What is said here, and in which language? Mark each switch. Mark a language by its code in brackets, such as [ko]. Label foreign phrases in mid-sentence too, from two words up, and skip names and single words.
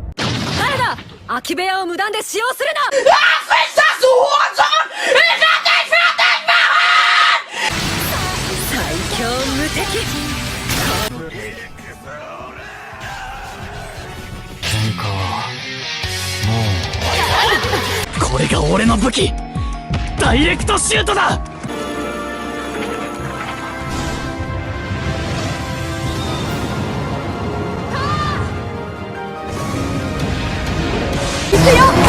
[ja] 誰だ。空き部屋を無断で使用するな。 [de] Was ist das, du Hurensohn? Ich hab dich fertig machen! [ja] 最強無敵。喧嘩はもう。これが俺の武器、ダイレクトシュートだ。行くよ。